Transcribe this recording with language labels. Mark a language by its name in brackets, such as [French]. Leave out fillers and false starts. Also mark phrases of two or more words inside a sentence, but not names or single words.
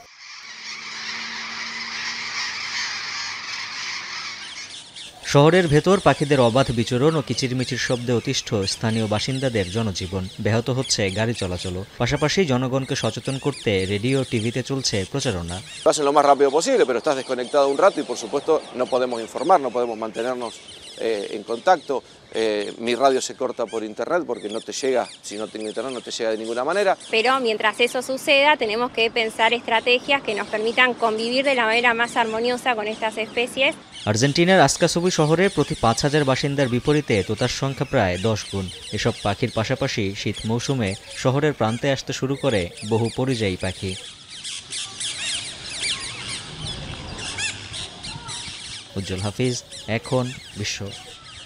[Bangla] শহরের ভেতর পাখিদের অবাধ বিচরণ ও কিচিরমিচির শব্দে অতিষ্ঠ স্থানীয় বাসিন্দাদের জনজীবন। ব্যাহত হচ্ছে গাড়ি চলাচলও। পাশাপাশি জনগণকে সচেতন করতে রেডিও টিভিতে চলছে প্রচারণা। [Spanish] Lo más rápido posible, pero estás desconectado un rato y por supuesto no podemos informar, no podemos mantenernos en contacto. Mi radio se corta por internet porque no te llega, si no tengo internet no te llega de ninguna manera. Pero mientras eso suceda tenemos que pensar estrategias que nos permitan convivir de la manera más armoniosa con estas especies. [Bangla] আর্জেন্টিনার আসকাসুবু শহরে প্রতি ৫,০০০ বাসিন্দার বিপরীতে তোতার সংখ্যা প্রায় ১০ গুণ। এসব পাখির পাশাপাশি শীত মৌসুমে শহরের প্রান্তে আসতে শুরু করে বহু পরিযায়ী পাখি। উজ্জ্বল হাফিজ, এখন বিশ্ব।